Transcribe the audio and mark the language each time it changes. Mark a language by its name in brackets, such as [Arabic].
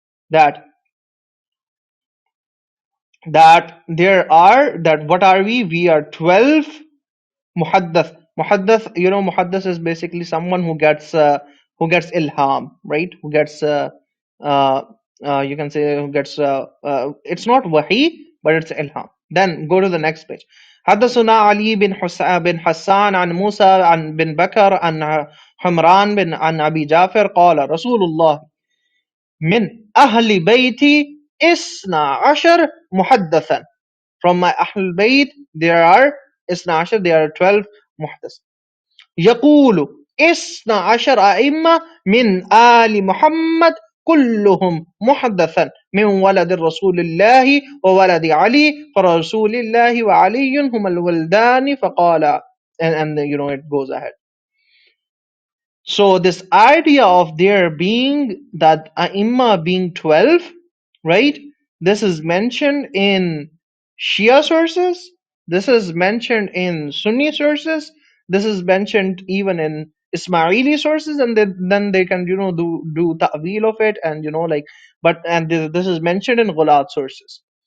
[English] That there are, that what are we? We are 12 muhaddath. Muhaddath, muhaddath is basically someone who gets ilham, right? Who gets you can say who gets it's not wahi, but it's ilham. Then go to the next page. [Arabic] حدثنا علي بن حسان عن موسى عن بن بكر عن حمران بن عن أبي جعفر قال رسول الله من أهل بيتي إثنا عشر محدثا. [English] From my Ahl Bayt there are [Arabic] إثنا عشر, [English] there are 12 [Arabic] محدث. يقول إثنا عشر أئمة من آل محمد كلهم محدثا من ولد رسول الله وولد علي فرسول الله وعلي هم الولدان فقال, [English] and you know it goes ahead. So this idea of there being that Aimma being 12, right? This is mentioned in Shia sources. This is mentioned in Sunni sources. This is mentioned even in Ismaili sources, and then they can do ta'wil of it, and this is mentioned in Ghulat sources.